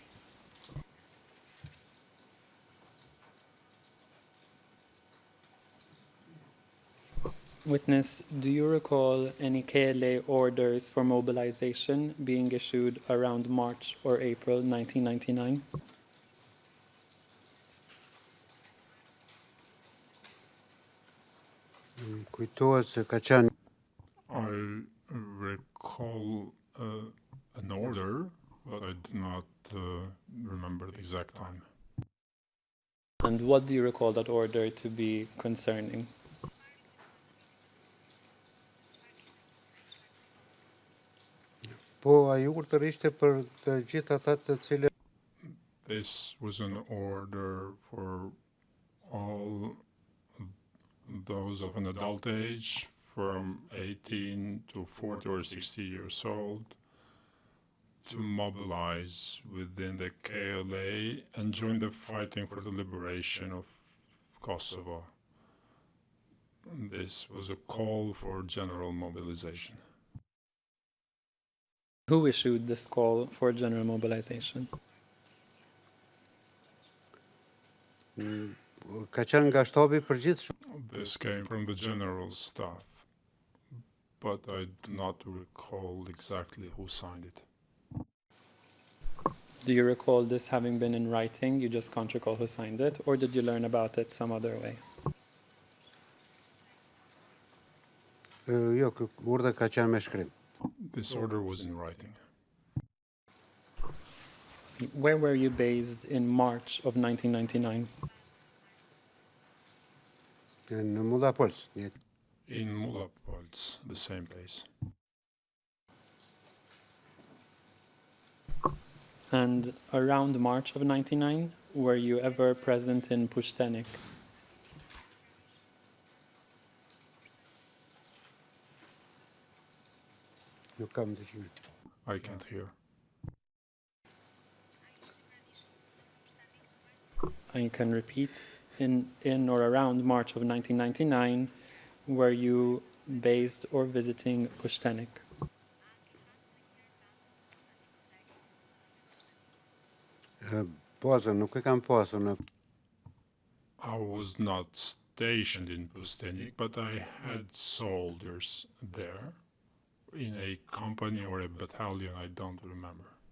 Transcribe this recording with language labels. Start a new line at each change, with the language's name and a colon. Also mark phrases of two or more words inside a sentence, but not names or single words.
English: Witness, do you recall any KLA orders for mobilization being issued around March or April 1999?
Albanian: Kujtohet se ka qenë
English: I recall an order, but I do not remember the exact time. And what do you recall that order to be concerning?
Albanian: po ai urdhër ishte për të gjithë ata të cilët
English: This was an order for all those of an adult age from 18 to 40 or 60 years old to mobilize within the KLA and join the fighting for the liberation of Kosovo. This was a call for general mobilization. Who issued this call for general mobilization?
Albanian: ka qenë nga shtabi i përgjithshëm.
English: This came from the general staff, but I do not recall exactly who signed it. Do you recall this having been in writing? You just can't recall who signed it, or did you learn about it some other way?
Albanian: Jo, ky urdhër ka qenë me shkrim.
English: This order was in writing. Where were you based in March of 1999?
Albanian: Në Mullapols,
English: In Mullapols, the same place. And around March of 99, were you ever present in Pushstenik?
Albanian: nuk kam dëgjim.
English: I can't hear. And you can repeat, in or around March of 1999, were you based or visiting Pushstenik?
Albanian: Bazën nuk e kam pasur në
English: I was not stationed in Pustenik, but I had soldiers there in a company or a battalion, I don't remember.